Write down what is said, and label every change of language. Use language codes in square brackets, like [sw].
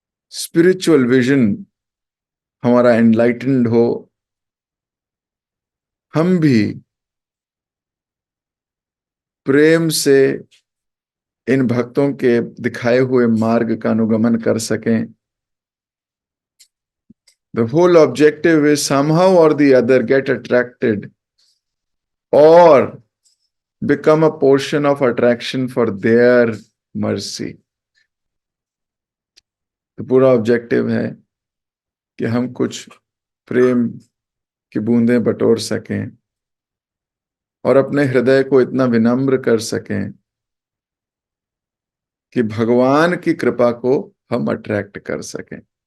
[hi] Spiritual vision हमारा enlightened हो, हम भी प्रेम से इन भक्तों के दिखाए हुए मार्ग का अनुगमन कर सकें। [en] The whole objective is somehow or the other get attracted or become a portion of attraction for their mercy. [hi] तो पूरा ऑब्जेक्टिव है कि हम कुछ प्रेम की बूंदें बटोर सकें और अपने हृदय को इतना विनम्र कर सकें कि भगवान की कृपा को हम अट्रैक्ट कर सकें।